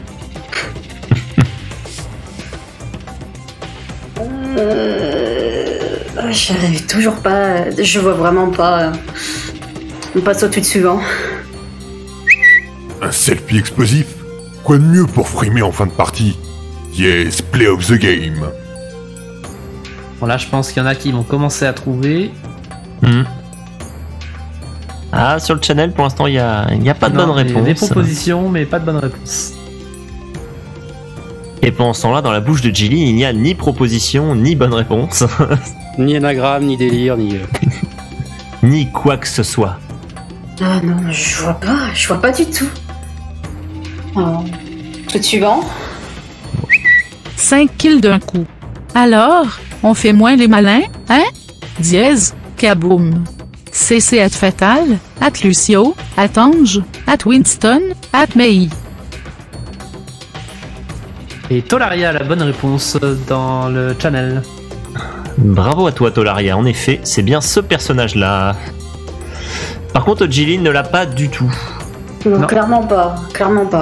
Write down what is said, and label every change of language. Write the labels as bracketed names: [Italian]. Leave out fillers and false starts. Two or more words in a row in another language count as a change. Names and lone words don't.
[French] J'arrive toujours pas. Je vois vraiment pas. On passe au tweet suivant. Un selfie explosif? Quoi de mieux pour frimer en fin de partie? [English] Yes, play of the game. [French] Bon là, je pense qu'il y en a qui vont commencer à trouver. Ah, sur le channel, pour l'instant, il y a pas de bonne réponse. Des propositions, mais pas de bonne réponse. Et pendant ce temps-là, dans la bouche de Jilly, il n'y a ni proposition, ni bonne réponse. Ni anagramme, ni délire, ni... ni quoi que ce soit. Ah non, je vois pas du tout. Tweet suivant. 5 kills d'un coup. Alors, on fait moins les malins, hein? Dièse, kaboom. CC at Fatal, at Lucio, at Ange, at Winston, at Mei. Et Tolaria a la bonne réponse dans le channel. Bravo à toi, Tolaria. En effet, c'est bien ce personnage-là. Par contre, Jilin ne l'a pas du tout. Non, clairement pas. Clairement pas.